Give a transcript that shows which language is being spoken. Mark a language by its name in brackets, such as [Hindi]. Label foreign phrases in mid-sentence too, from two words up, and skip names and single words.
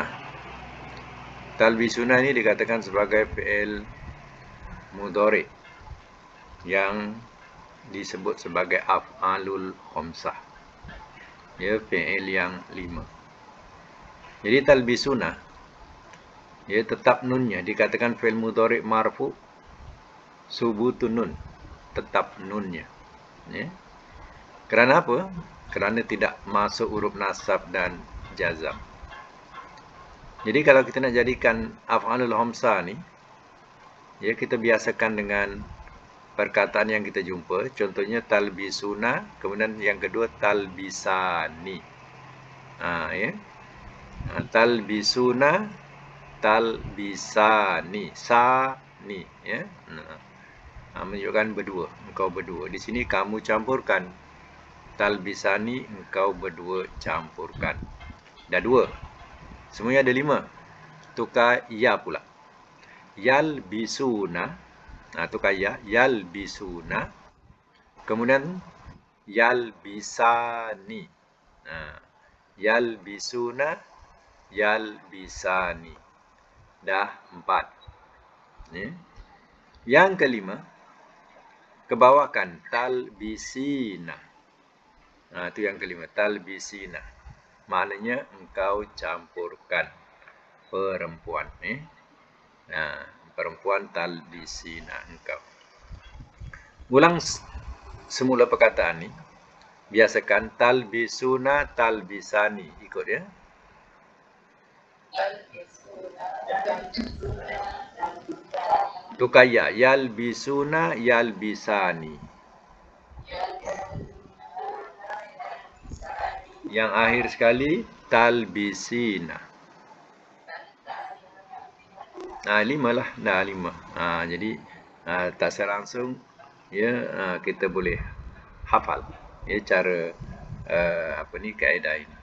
[Malay] Talbisuna ini dikatakan sebagai [Arabic] fi'il mudhari [Malay] yang disebut sebagai [Arabic] af'alul khamsah. [Malay] Ya, fi'il yang 5. Jadi talbisuna, ya, tetap nunnya dikatakan [Arabic] fi'il mudhari marfu, subutun nun, [Malay] tetap nunnya. Ya. Kerana apa? Kerana tidak masuk huruf nasab dan jazam. Jadi kalau kita nak jadikan [Arabic] af'alul khamsah [Malay] ni, ya, kita biasakan dengan perkataan yang kita jumpa. Contohnya talbisuna, kemudian yang kedua talbisani. Ya. [Arabic] Talbisuna, talbisani, sani, ya. [Malay] Menunjukkan berdua, engkau berdua. Di sini kamu campurkan. Talbisani, engkau berdua campurkan. Dah 2. Semuanya ada 5. Tukar ya pula. [Arabic] Yalbisuna, Tukaya yalbisuna. [Malay] Kemudian yalbisani. [Arabic] Yalbisuna, yalbisani. [Malay] Dah 4. Yang kelima, kebawakan talbisina. Itu yang kelima, talbisina. Maknanya engkau campurkan perempuan. Perempuan talbisina engkau. Ulang semula perkataan ni. Biasakan [Arabic] talbisuna, talbisani. [Malay] Ikut ya. Tukaya [Arabic] yalbisuna, yalbisani. [Malay] Yang akhir sekali talbisina. 5 lah. Dah 5. Jadi tak secara langsung kita boleh hafal cara kaedah ini.